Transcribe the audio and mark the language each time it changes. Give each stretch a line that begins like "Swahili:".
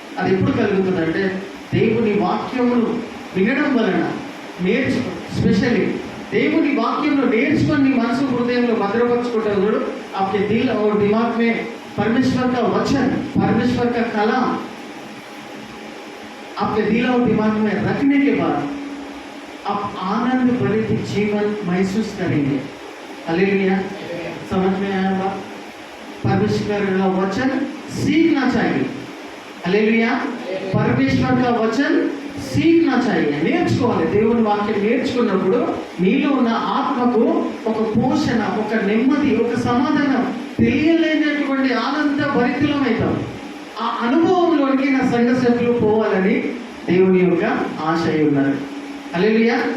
Telugu: అది ఎప్పుడు కలుగుతుందంటే దేవుని వాక్యమును వినడం వలన స్పెషల్లీ దేవుని వాక్యంలో నేర్చుకొని నీ మనసు హృదయంలో భద్రపరచుకుంటారు చూడు.
Hindi: आपके दिल और दिमाग में परमेश्वर का वचन, परमेश्वर का कलाम आपके दिल और दिमाग में रखने के बाद आप आनंद भरित जीवन महसूस करेंगे. हालेलुया. समझ में आया बात? परमेश्वर का वचन सीखना चाहिए. हालेलुया. परमेश्वर का वचन सीखना चाहिए.
Telugu: నేర్చుకోవాలి. దేవుని వాక్యం నేర్చుకున్నప్పుడు నీలో ఉన్న ఆత్మకు ఒక పోషణ, ఒక నెమ్మది, ఒక సమాధానం, తెలియలేనటువంటి ఆనంద భరితులమవుతాం. ఆ అనుభవంలోనికి నా సంఘ సభ్యులు పోవాలని దేవుని యొక్క ఆశ ఉన్నది. హల్లెలూయా.